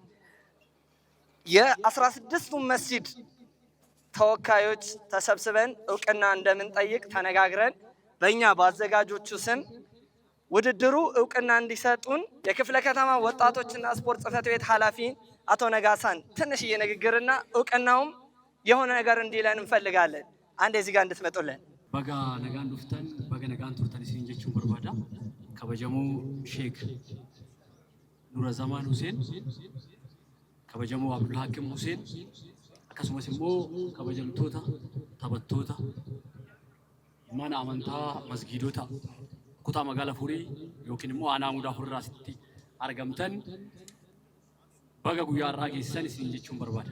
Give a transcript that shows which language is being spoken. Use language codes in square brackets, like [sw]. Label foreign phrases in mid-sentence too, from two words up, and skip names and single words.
[am] የ16ቱም መስጂድ ተወካዮች ተሰብስበን እውቅና እንደምንጠይቅ ተነጋግረን በእኛ በአዘጋጆቹ ስም ውድድሩ እውቅና እንዲሰጡን የክፍለ ከተማ ወጣቶችና ስፖርት ጽሕፈት ቤት ኃላፊ አቶ ነጋሳን ትንሽዬ ንግግርና እውቅናውም የሆነ ነገር እንዲለን እንፈልጋለን። አንድ እዚህ ጋር እንድትመጡልን። [om] Baga nagaan dhuftan baga nagaan turtan sin jechuun barbaada kabajamoo Sheek Nuuruzzamaan Huseen kabajamoo Abdul Hakiim Huseen akkasumas immoo kabajamtoota taphattoota mana amantaa masgiidota kutaa magaalaa Furii yookiin immoo aanaa mudaa Furii irraatti argamtan baga guyyaa irraa geessisan isin jechuun barbaada.